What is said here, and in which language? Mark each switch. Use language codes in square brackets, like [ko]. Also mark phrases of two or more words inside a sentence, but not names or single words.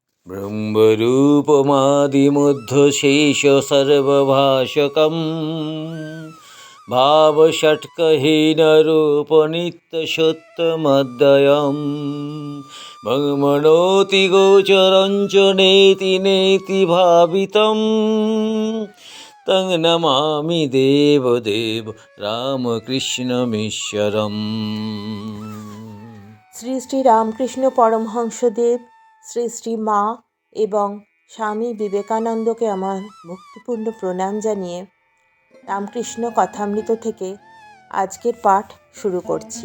[sa] ब्रह्मरूपमादिमध्यशेषसर्वभाषकं भावषट्कहीनरूपनित्यसत्यमद्वयं भ्रमणोति गोचरं च नेति नेति भावितं तं नमामि देवदेव रामकृष्णमीश्वरम्। [bn] শ্রী শ্রী রামকৃষ্ণ পরমহংসদেব, শ্রী শ্রী মা এবং স্বামী বিবেকানন্দকে আমার ভক্তিপূর্ণ প্রণাম জানিয়ে রামকৃষ্ণ কথামৃত থেকে আজকের পাঠ শুরু করছি।